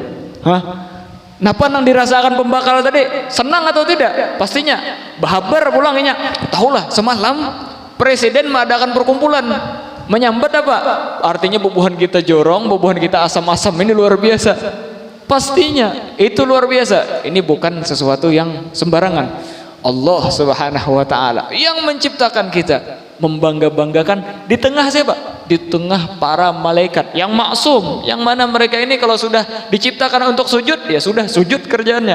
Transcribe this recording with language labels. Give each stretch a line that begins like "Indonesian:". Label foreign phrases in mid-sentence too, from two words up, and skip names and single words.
Banjar: Hah? Napa nang dirasakan pembakal tadi?
Indonesian: Senang atau tidak?
Banjar: Pastinya bahabar pulangnya. Tahulah semalam presiden mengadakan perkumpulan menyambat apa? Artinya bebuhan kita jorong, bebuhan kita asam-asam ini luar biasa.
Indonesian: Pastinya itu luar biasa. Ini bukan sesuatu yang sembarangan. Allah
Arabic: subhanahu wa ta'ala
Indonesian: yang menciptakan kita, membangga-banggakan di tengah siapa? Di tengah para malaikat yang maksum, yang mana mereka ini kalau sudah diciptakan untuk sujud, ya sudah sujud kerjaannya.